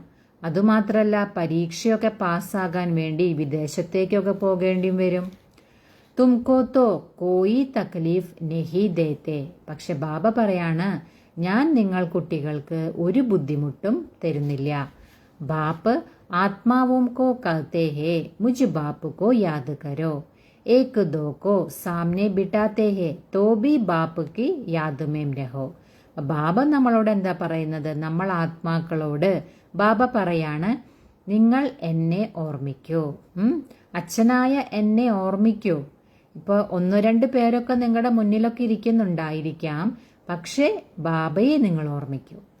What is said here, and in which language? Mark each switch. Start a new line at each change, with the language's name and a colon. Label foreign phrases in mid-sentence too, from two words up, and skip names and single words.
Malayalam: അതുമാത്രല്ല, പരീക്ഷയൊക്കെ പാസ്സാകാൻ വേണ്ടി വിദേശത്തേക്കൊക്കെ പോകേണ്ടി വരും.
Hindi: तुमको तो कोई तकलीफ नहीं देते.
Malayalam: പക്ഷെ ബാബ പറയാണ്, ഞാൻ നിങ്ങൾ കുട്ടികൾക്ക് ഒരു ബുദ്ധിമുട്ടും തരുന്നില്ല.
Hindi: बाप आत्माओं को कहते हैं मुझ बाप को याद करो, एक दो को सामने बिठाते हैं तो भी बाप की याद में रहो.
Malayalam: ബാബ നമ്മളോട് എന്താ പറയുന്നത്? നമ്മൾ ആത്മാക്കളോട് ബാബ പറയാണ്, നിങ്ങൾ എന്നെ ഓർമ്മിക്കൂ, അച്ഛനായ എന്നെ ഓർമ്മിക്കൂ. ഇപ്പൊ 1-2 പേരൊക്കെ നിങ്ങളുടെ മുന്നിലൊക്കെ ഇരിക്കുന്നുണ്ടായിരിക്കാം, പക്ഷെ ബാബയെ നിങ്ങൾ ഓർമ്മിക്കൂ.